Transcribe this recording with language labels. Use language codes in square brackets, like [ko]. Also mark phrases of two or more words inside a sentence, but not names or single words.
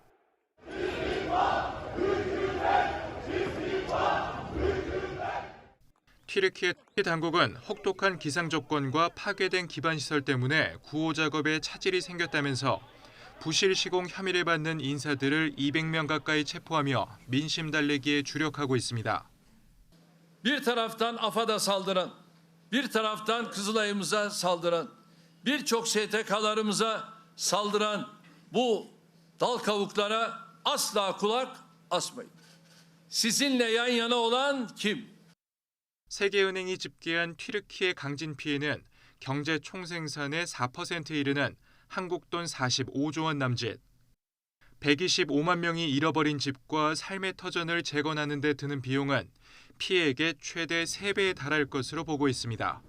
[ko] 튀르키예 당국은 혹독한 기상조건과 파괴된 기반시설 때문에 구호 작업에 차질이 생겼다면서 부실 시공 혐의를 받는 인사들을 200명 가까이 체포하며 민심 달래기에 주력하고 있습니다. [tr] Bir taraftan AFAD'a saldıran, bir taraftan Kızılay'ımıza saldıran, birçok STK'larımıza saldıran bu dal kavuklara asla kulak asmayın. Sizinle yan yana olan kim? [ko] 세계은행이 집계한 튀르키예 강진 피해는 경제 총생산의 4%에 이르는 한국 돈 45조 원 남짓, 125만 명이 잃어버린 집과 삶의 터전을 재건하는 데 드는 비용은 피해액의 최대 3배에 달할 것으로 보고 있습니다.